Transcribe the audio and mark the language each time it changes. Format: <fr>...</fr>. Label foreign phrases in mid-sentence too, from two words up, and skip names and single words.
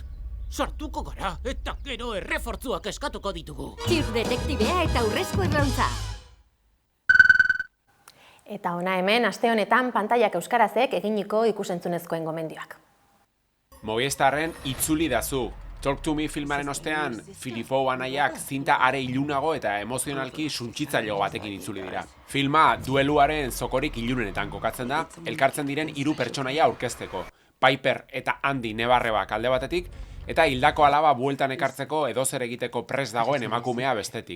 <eu>Sartuko gara eta gero errefortzuak eskatuko ditugu. Chirp detektibea eta urrezko erlauntza. Eta ona hemen, aste honetan pantaiak euskarazek eginiko ikusentzunezkoen gomendioak. Movistarren itzuli dazu. Talk to Me filmaren ostean, Filippo anaiak zinta are ilunago eta emozionalki suntsitzaileago batekin itzuli dira. Filma dueluaren zokorik ilunenetan kokatzen da, elkartzen diren 3 pertsonaia aurkezteko. Piper eta Andy Nebarrebak alde batetik, eta hildako alaba bueltan ekartzeko edozer egiteko prest dagoen emakumea bestetik.</eu>